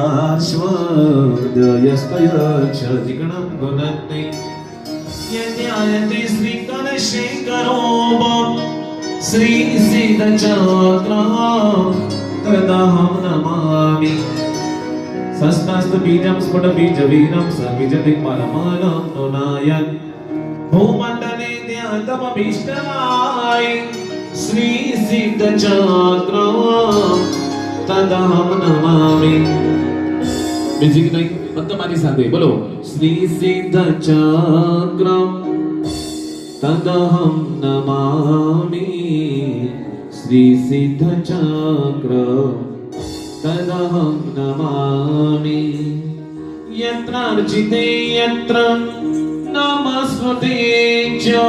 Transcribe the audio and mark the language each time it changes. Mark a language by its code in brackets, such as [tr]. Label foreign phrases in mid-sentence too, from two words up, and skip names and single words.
[sa] पार्श्वदयस्तयच्छदिगणं गुणन्ति यज्ञायते श्रीकलशेखरो श्री सिद्धचक्र तदहं नमामि शस्त्रास्त्रबीजं स्फुटबीजवीरं सबीजदिक्पालमानं नुनायन् भूमण्डले ध्यातमभीष्टाय श्री सिद्धचक्र तदहं नमामि [hi] म्यूजिक नहीं मत तुम्हारी साथे बोलो [sa] श्री सिद्धचक्र तदहं नमामि श्री सिद्धचक्र तदहं नमामि यत्र अर्चिते यत्र नमस्कृते च